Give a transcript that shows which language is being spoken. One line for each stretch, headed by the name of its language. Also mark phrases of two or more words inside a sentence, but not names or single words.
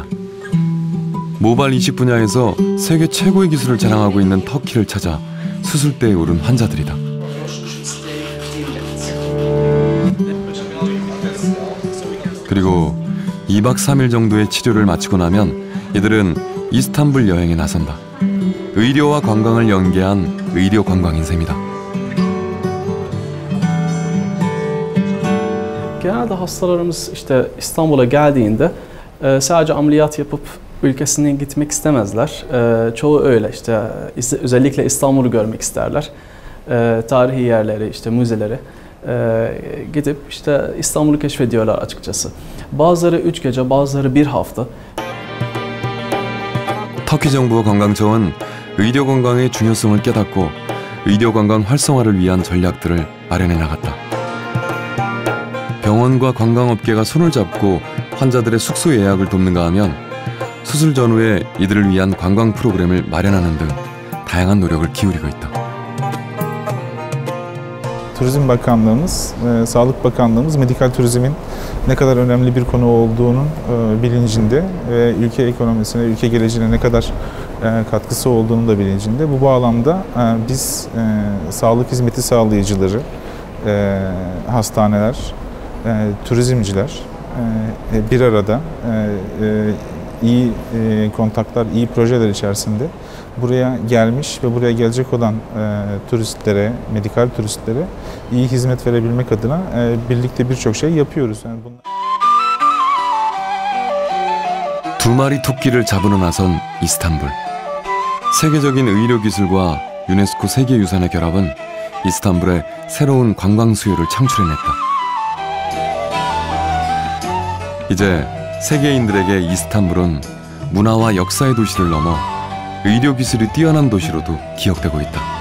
Korean: 모발 이식 분야에서 세계 최고의 기술을 자랑하고 있는 터키를 찾아 수술대에 오른 환자들이다. 그리고 2박 3일 정도의 치료를 마치고 나면 이들은 이스탄불 여행에 나선다. 의료와 관광을 연계한 의료 관광인 셈이다.
Turkish: Genelde hastalarımız işte İstanbul'a geldiğinde sadece ameliyat yapıp ülkesine gitmek istemezler. Çoğu öyle işte özellikle İstanbul'u görmek isterler. Tarihi yerleri, işte müzeleri gidip işte İstanbul'u keşfediyorlar açıkçası. Bazıları 3 gece, bazıları 1 hafta.
Korean: 터키 정부와 관광청은 의료 관광의 중요성을 깨닫고 의료 관광 활성화를 위한 전략들을 마련해 나갔다. 병원과 관광업계가 손을 잡고 환자들의 숙소 예약을 돕는가 하면 수술 전후에 이들을 위한 관광 프로그램을 마련하는 등 다양한 노력을 기울이고 있다.
Turkish: Turizm Bakanlığımız, Sağlık Bakanlığımız medikal turizmin ne kadar önemli bir konu olduğunun bilincinde ve ülke ekonomisine, ülke geleceğine ne kadar katkısı olduğunun da bilincinde. Bu bağlamda biz sağlık hizmeti sağlayıcıları, hastaneler, turizmciler bir arada iyi kontaklar, iyi projeler içerisinde buraya gelmiş ve buraya gelecek olan turistlere, medikal turistlere iyi hizmet verebilmek adına birlikte birçok şey yapıyoruz. Yani
Korean: 두 마리 토끼를 잡으러 나선 이스탄불. 세계적인 의료 기술과 유네스코 세계유산의 결합은 이스탄불의 새로운 관광 수요를 창출해냈다. 이제 세계인들에게 이스탄불은 문화와 역사의 도시를 넘어 의료 기술이 뛰어난 도시로도 기억되고 있다.